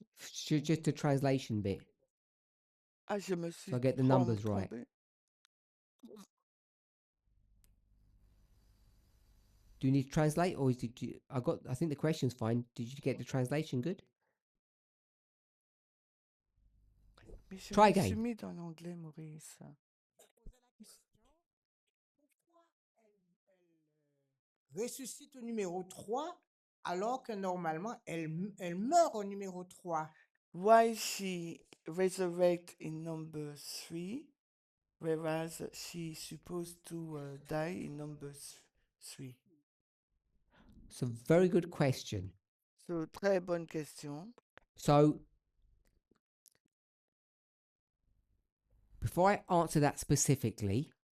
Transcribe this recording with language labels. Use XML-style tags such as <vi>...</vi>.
<en>Just the translation bit.</en> <fr>Ah, je me suis</fr> <en>So I get the numbers right.</en> <fr>trompée.</fr> <en>Do you need to translate, or did you? I think the question's fine. Did you get the translation good?</en> <fr>Mais je</fr> <en>Try</en> <fr>me suis</fr> <en>again.</en> <fr>mis dans l'anglais, Maurice. Pourquoi elle ressuscite au numéro 3 alors que normalement, elle meurt au numéro 3?</fr> <en>Why she resurrect in number 3, whereas she supposed to die in number 3? It's a very good question.</en> <fr>So, très bonne question.</fr> <en>So, before I answer that specifically,</en>